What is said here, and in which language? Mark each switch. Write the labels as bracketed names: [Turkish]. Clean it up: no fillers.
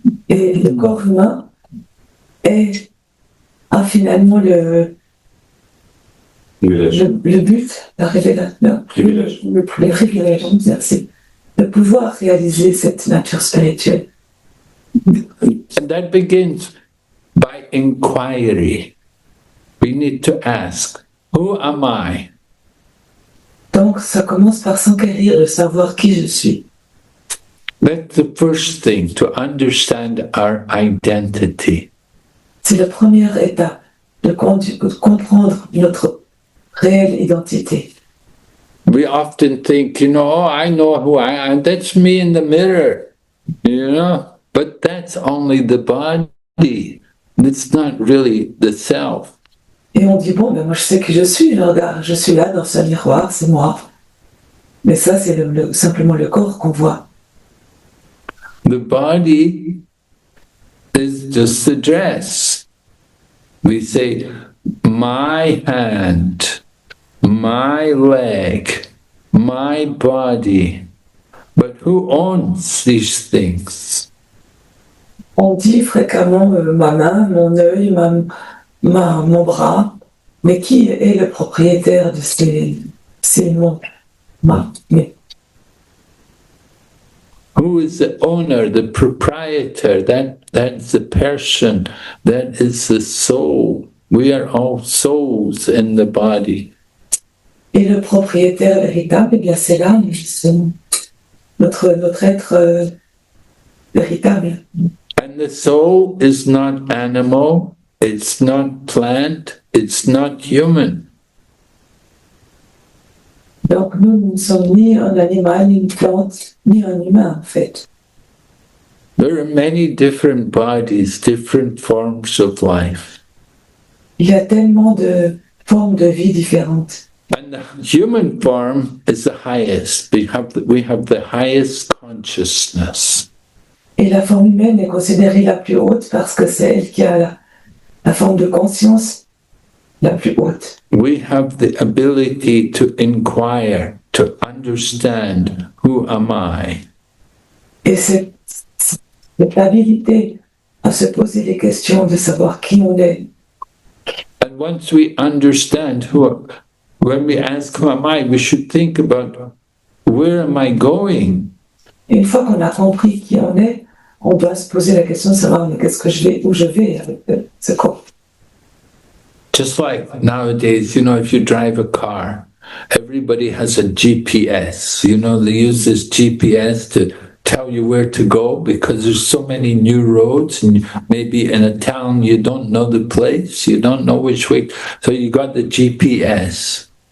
[French] Et le corps humain a finalement le but, la révélation, le révélation, c'est de pouvoir réaliser cette nature spirituelle. [English] And that begins by inquiry. We need to ask, who am I? [French] Donc ça commence par s'enquérir de savoir qui je suis. [English] That's the first thing, to understand our identity. [French] C'est la première étape de comprendre notre réelle identité. [English] We often think, oh, I know who I am. That's me in the mirror, But that's only the body. It's not really the self. [French] Et on dit, bon, ben moi je sais qui je suis, regarde, je suis là dans ce miroir, c'est moi. Mais ça, c'est simplement le corps qu'on voit. [English] The body is just the dress. We say, my hand, my leg, my body. But who owns these things? [French] On dit fréquemment ma main, mon œil, mon bras, mais qui est le propriétaire de ces mots? [English] Who is the owner, the proprietor? That's the person. That is the soul. We are all souls in the body. [French] Et le propriétaire véritable, eh bien c'est l'âme, c'est notre être véritable. [English] And the soul is not animal, it's not plant, it's not human. [French] Donc nous ne sommes ni un animal, ni une plante, ni un humain en fait. [English] There are many different bodies, different forms of life. [French] Il y a tellement de formes de vie différentes. [English] And the human form is the highest. We have the highest consciousness. [French] Et la forme humaine est considérée la plus haute parce que c'est elle qui a la forme de conscience la plus haute. [English] We have the ability to inquire, to understand, who am I? [French] Et cette habilité à se poser des questions, de savoir qui on est. [English] And once we understand when we ask who am I, we should think about, where am I going? [French] Et une fois qu'on a compris qui on est, on doit se poser la question de savoir où je vais avec ce corps. [English] Just like nowadays, if you drive a car, everybody has a GPS. They use this GPS to tell you where to go because there's so many new roads, and maybe in a town you don't know the place, you don't know which way, so you got the GPS.